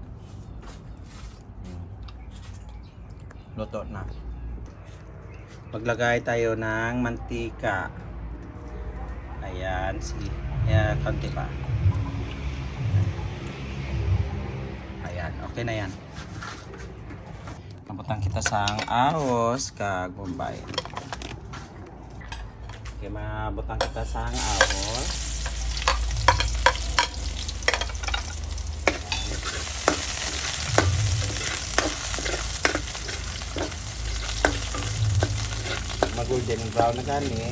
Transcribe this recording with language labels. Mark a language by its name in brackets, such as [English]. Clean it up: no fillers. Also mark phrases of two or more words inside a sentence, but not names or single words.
[Filipino] Luto na. Maglagay tayo ng mantika. Ayan, konti pa. Ayan, okay na yan. [Hiligaynon] Mabutang kita sang ahos kag bombay. Okay, mabutang kita sang ahos. Mag- [English] golden brown [Hiligaynon] na gani.